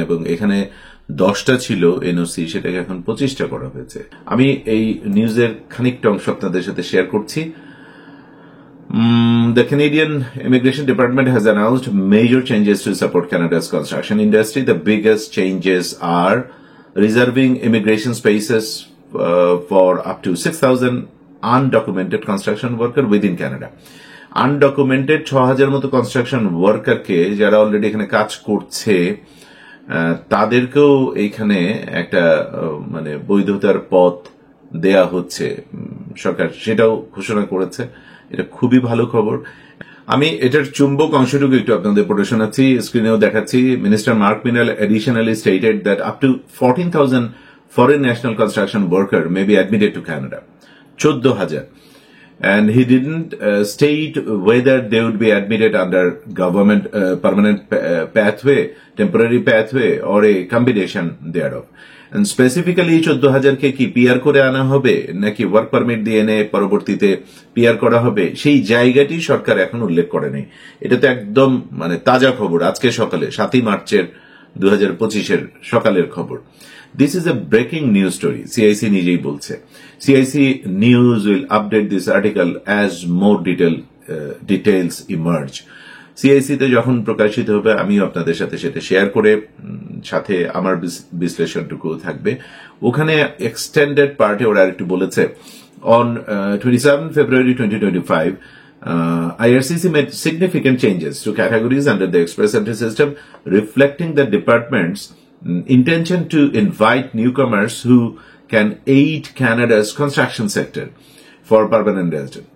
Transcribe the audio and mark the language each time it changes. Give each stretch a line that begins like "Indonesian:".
Bangla: এবং এখানে 10টা ছিল এনওসি, সেটাকে এখন 25টা করা হয়েছে। আমি এই নিউজের খানিকটা অংশ আপনাদের সাথে শেয়ার করছি।
English: The Canadian Immigration Department has announced major changes to support Canada's construction industry. The biggest changes are reserving immigration spaces for up to 6,000 undocumented construction workers within Canada.
Bangla: Undocumented 6,000 মতো কনস্ট্রাকশন ওয়ার্কারকে, যারা already এখানে কাজ করছে, তাদেরকেও এইখানে একটা মানে বৈধতার পথ দেয়া হচ্ছে। সরকার সেটাও ঘোষণা করেছে। এটা খুবই ভালো খবর। আমি এটার চুম্বক অংশটুকু একটু আপনাদের পড়ে শোনাচ্ছি, স্ক্রিনেও দেখাচ্ছি।
English: Minister Marc Miller additionally stated that up to 14,000 foreign national construction worker may be admitted to Canada. 14,000. And he didn't state whether they would be admitted under government permanent pathway, temporary pathway, or a combination thereof. And specifically
Bangla: 14,000 কে কি PR করে আনা হবে নাকি work permit দিয়ে এনে পরবর্তীতে PR করা হবে, সেই জায়গাটি সরকার এখন উল্লেখ করে নেই। এটা তো একদম মানে তাজা খবর, আজকে সকালে 7 মার্চের 2025 সকালের খবর।
English: This is a breaking news story.
Bangla: CIC নিজেই বলছে।
English: CIC News will update this article as more details emerge.
Bangla: CIC তে যখন প্রকাশিত হবে আমিও আপনাদের সাথে সেটা শেয়ার করে সাথে আমার বিশ্লেষণটুকু থাকবে। ওখানে এক্সটেন্ডেড পার্টে ওরা আরেকটু বলেছে,
English: on 27 February 2025 IRCC made significant changes to categories under the express entry system, reflecting the department's intention to invite newcomers who can aid Canada's construction sector for permanent resident.